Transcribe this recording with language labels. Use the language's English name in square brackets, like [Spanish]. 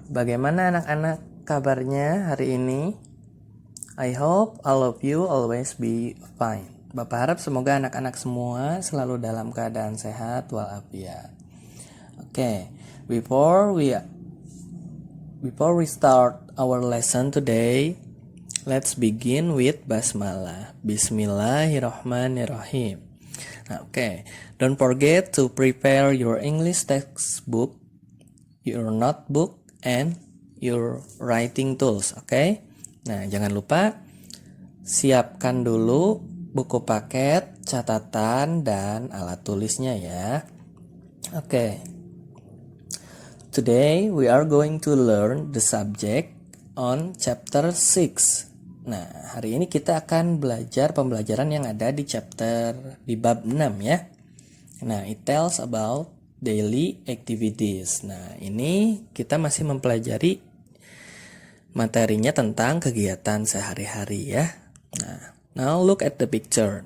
[Indonesian] Bagaimana anak-anak kabarnya hari ini? [English] I hope all of you always be fine. [Indonesian] Bapak harap semoga anak-anak semua selalu dalam keadaan sehat walafiat. [English] Okay, before we start our lesson today, let's begin with basmalah. [Arabic] Bismillahirrahmanirrahim. [English] Okay, don't forget to prepare your English textbook, your notebook, and your writing tools. [Indonesian] Okay? Nah, jangan lupa siapkan dulu buku paket, catatan, dan alat tulisnya ya. Okay. [English] Today we are going to learn the subject on chapter 6. [Indonesian] Nah, hari ini kita akan belajar pembelajaran yang ada di bab 6 ya. [English] Nah, it tells about daily activities. [Indonesian] Nah, ini kita masih mempelajari materinya tentang kegiatan sehari-hari ya. [English] Nah, now look at the picture.